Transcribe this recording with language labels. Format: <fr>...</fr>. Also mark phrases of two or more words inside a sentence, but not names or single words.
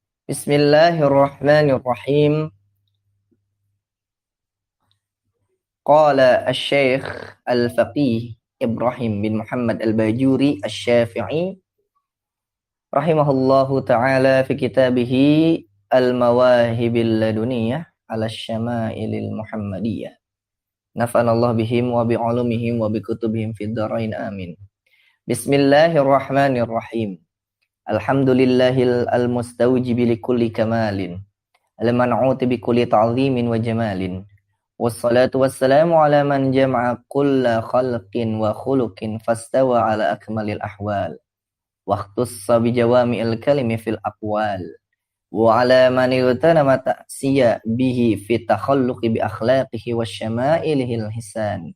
<ar>بسم الله الرحمن الرحيم. قال الشيخ الفقيه إبراهيم بن محمد الباجوري الشافعي رحمه الله تعالى في كتابه المواهب اللدنية على الشمائل المحمدية. نفعنا الله بهم وبعلومهم وبكتبهم في الدارين آمين. بسم الله الرحمن الرحيم. الحمد لله المستوجب لكل كمال المنعوت بكل تعظيم وجمال. والصلاة والسلام على من جمع كل خلق وخلق فاستوى على أكمل الأحوال. واختص بجوامع الكلم في الأقوال. وعلى من يتنامى التأسي به في التخلق بأخلاقه وشمائله الحسان.</ar>